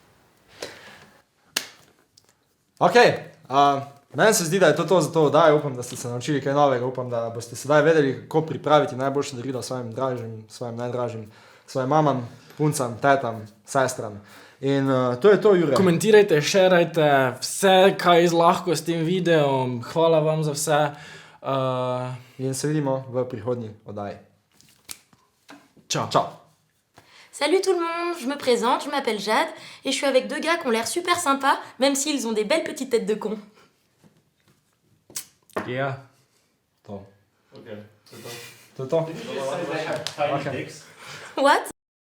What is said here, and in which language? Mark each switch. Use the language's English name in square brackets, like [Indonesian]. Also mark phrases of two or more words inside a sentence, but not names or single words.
[Slovenian] Ok, meni se zdi, da je to za to oddajo, upam, da ste se naučili kaj novega, upam, da boste sedaj vedeli, kako pripraviti najboljše darilo svojim dražim, svojim najdražjim, svojim mamam, puncam, tetam, sestram. In to je to, Jure. Komentirajte, šerajte, vse, kaj lahko s tem videom. Hvala vam za vse. In se vidimo v prihodnji oddaji. Čau. Čau. [French] Salut tout le monde, je me présente, je m'appelle Jade et je suis avec deux gars qui ont l'air super sympas, même s'ils ont des belles petites têtes de cons. [Slovenian] Ja. To. To je to. [English] What?